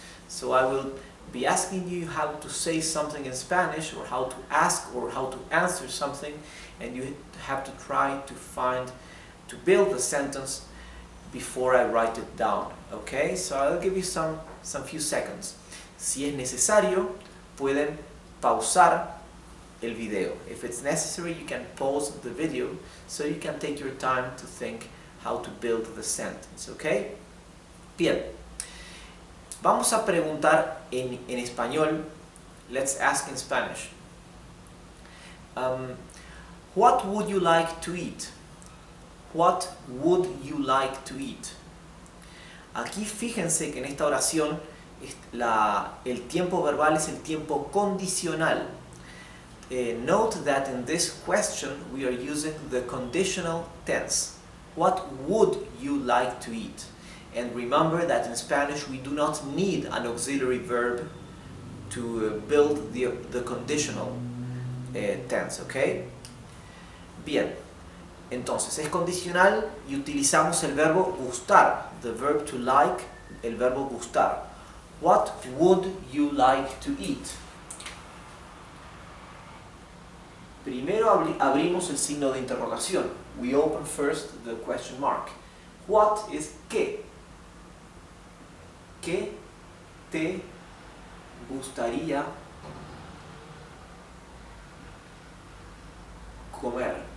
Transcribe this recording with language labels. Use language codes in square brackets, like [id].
[en] So I will be asking you how to say something in Spanish or how to ask or how to answer something, and you have to try to build the sentence before I write it down, okay? So I'll give you some few seconds. [es] Si es necesario, pueden pausar el video. [en] If it's necessary, you can pause the video so you can take your time to think how to build the sentence, okay? [es] Bien, vamos a preguntar en español. [en] Let's ask in Spanish. What would you like to eat? What would you like to eat? [es] Aquí fíjense que en esta oración el tiempo verbal es el tiempo condicional. [en] Note that in this question we are using the conditional tense. What would you like to eat? And remember that in Spanish we do not need an auxiliary verb to build the conditional tense, okay? [es] Bien, entonces es condicional y utilizamos el verbo gustar, [en] the verb to like, [es] el verbo gustar. [en] What would you like to eat? [es] Primero abrimos el signo de interrogación. [en] We open first the question mark. What is [es] qué? ¿Qué te gustaría comer?